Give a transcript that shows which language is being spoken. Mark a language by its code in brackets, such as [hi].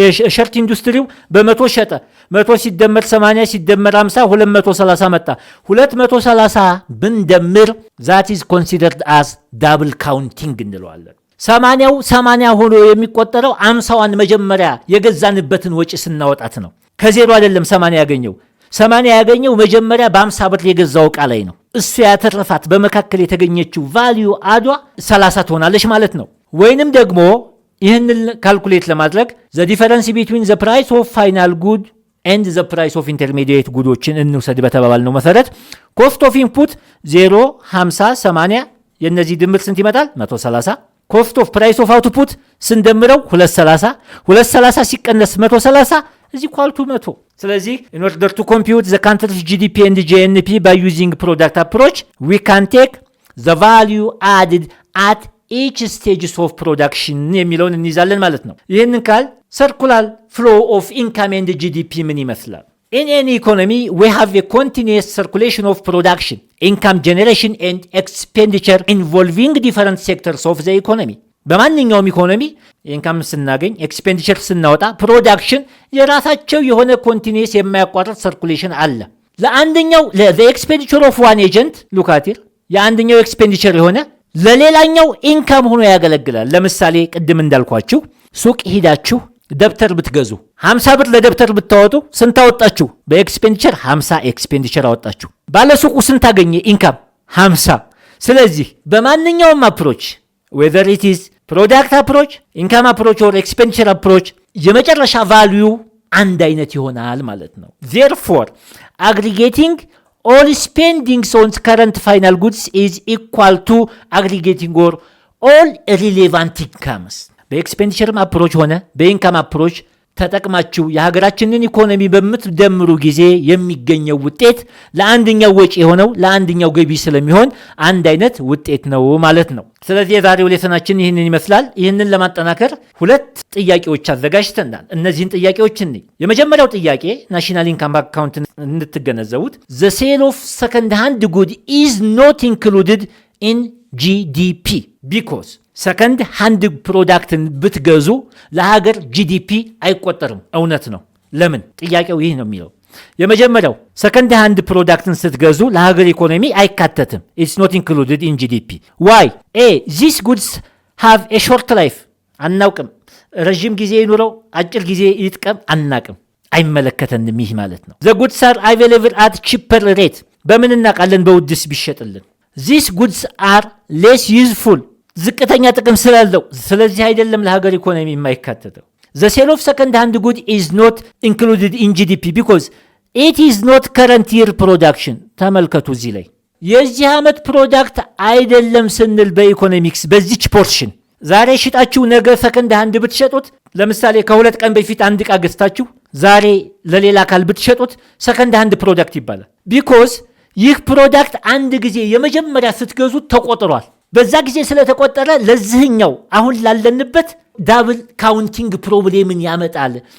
[am] ሸርት ኢንዱስትሪው በ100 ሸጠ። 100 ሲደመር 80 ሲደመር 50 230 መጣ። 230 ብንደምር ዛት ኢዝ ኮንሲደርድ አዝ ዳብል ካውንቲንግ እንለዋለን። 80 ሆኖ የሚቆጠረው 50ዋን መጀመሪያ የገዛንበትን ወጪ ስናወጣት ነው። ከዜሮ አይደለም 80 ያገኘው። 80 ያገኘው መጀመሪያ በ50 ብር የገዛው ዕቃ ላይ ነው። እሱ ያተረፋት በመካከል የተገኘችው ቫልዩ አዷ 30 ትሆናለች ማለት ነው። ወይንም ደግሞ ይህንን ካልኩሌት ለማድረግ ዘ ዲፈረንስ ቢትዊን ዘ ፕራይስ ኦፍ ፋይናል ጉድ ኤንድ ዘ ፕራይስ ኦፍ ኢንተርሜዲየት ጉዶችን እንውሰድ በተባባልነው መሰረት ኮስት ኦፍ ኢንፑት 0 50 80 የነዚህ ድምር ስንት ይመጣል? 130። ኮስት ኦፍ ፕራይስ ኦፍ አውትፑት ስንደምረው 230 ሲቀነስ 130 እዚህ ኳልቱ 100። ስለዚህ in order to compute the country's GDP and GNP by using product approach we can take the value added at each stages of production የሚለውን እንይዛለን ማለት ነው። ይህንን ካል [en] circular flow of income and GDP ምን ይመስላል? In any economy, we have a continuous circulation of production, income generation and expenditure involving different sectors of the economy. [am] በማንኛውም ኢኮኖሚ ኢንካም ስናገኝ ኤክስፔንዲቸር ስናወጣ ፕሮዳክሽን የራሳቸው የሆነ ኮንቲኒየስ የማያቋርጥ ሰርኩሌሽን አለ። ለአንደኛው ለኤክስፔንዲቸር ኦፍ ዋን ኤጀንት ሉካቲር የአንደኛው ኤክስፔንዲቸር የሆነ ለሌላኛው ኢንካም ሆኖ ያገለግላል። ለምሳሌ ቅድም እንዳልኳችሁ ሱቅ ሂዳችሁ ደብተር ብትገዙ 50 ብር ለደብተር ብታወጡ ስንት አወጣችሁ? በኤክስፔንዲቸር 50 ኤክስፔንዲቸር አወጣችሁ። ባለሱቁ ስንት አገኘ? [en] ኢንካም 50። ስለዚህ በማንኛውም አፕሮች whether it is product approach, income approach or expenditure approach የመጨረሻ ቫልዩ አንድ አይነት ይሆናል ማለት ነው። therefore aggregating all spendings on current final goods is equal to aggregating or all relevant incomes. [am] በኤክስፔንዲቸርም አፕሮች ሆነ በኢንካም አፕሮች ተጠቅማችሁ የሀገራችንን ኢኮኖሚ በምትደምሩ ጊዜ የሚገኘው ውጤት ለአንደኛው ወጪ የሆነው ለአንደኛው ገቢ ስለሚሆን አንድ አይነት ውጤት ነው ማለት ነው። ስለዚህ የዛሬው ሌሰናችን ይህንን ይመስላል። ይህንን ለማጠናከር ሁለት ጥያቄዎች አዘጋጅተናል። እነዚህን ጥያቄዎች እንይ። የመጀመሪያው ጥያቄ ናሽናል ኢንካም አካውንት እንድትገነዘቡት the sale of second hand good is not included in GDP because ሰከንድ ሃንድ ፕሮዳክትን ብትገዙ ለሀገር ጂዲፒ አይቆጠርም። እውነት ነው። ለምን? ጥያቄው ይህ ነው የሚለው። የመጀመሪያው ሰከንድ ሃንድ ፕሮዳክትን ስትገዙ ለሀገር ኢኮኖሚ አይካተትም። ኢትስ ኖት ኢንክሉድድ ኢን ጂዲፒ። ዋይ? ኤ ዚስ ጉድስ ሃቭ ኤ ሾርት ላይፍ። አናውቅም። ረዥም ጊዜ ይኑረው አጭር ጊዜ ይጥቀም አናቅም። አይመለከተንም። ይህ ማለት ነው። ዘ ጉድስ አር አቬይላብል አት ቺፐር ሬት። በምን እናውቃለን? [en] በውድስ ቢሸጥልን። ዚስ ጉድስ አር ሌስ ዩዝፉል። ዝቅተኛ ጥቅም ስላለው ስለዚህ አይደለም ለሀገር ኢኮኖሚ የማይካተተው። the sale of second hand good is not included in GDP because it is not current year production. [am] ተመልከቱ እዚህ ላይ የዚህ ዓመት ፕሮዳክት አይደለም ስንል በኢኮኖሚክስ በዚች ፖርሽን ዛሬ ሽጣችሁ ነገ ሰከንድ ሃንድ ብትሸጡት፣ ለምሳሌ ከሁለት ቀን በፊት አንድ ዕቃ ገዝታችሁ ዛሬ ለሌላ አካል ብትሸጡት ሰከንድ ሃንድ ፕሮዳክት ይባላል። ቢኮዝ ይህ ፕሮዳክት አንድ ጊዜ የመጀመሪያ ስትገዙት ተቆጥሯል። በዛ ጊዜ ስለተቆጠረ ለዚህኛው አሁን ላለንበት ዳብል ካውንቲንግ ፕሮብሌምን ያመጣል።